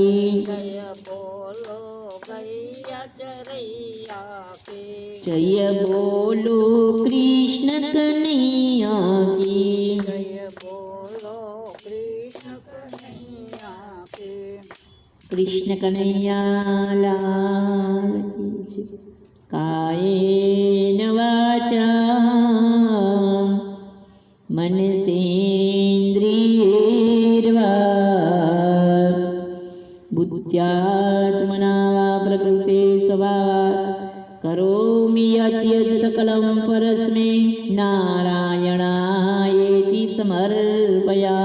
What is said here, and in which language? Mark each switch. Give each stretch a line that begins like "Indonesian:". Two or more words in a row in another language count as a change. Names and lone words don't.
Hindi: जय बोलो गैया चरैया की जय बोलो कृष्ण कन्हैया की जय बोलो कृष्ण कन्हैया की कृष्ण कन्हैया लाल की जय।
Sanskrit: कायेन वाचा मनसेन्द्रियैर्वा बुद्ध्यात्मना वा प्रकृते स्वभावात् करोमि यद्यत् सकलं परस्मै नारायणायेति समर्पयामि।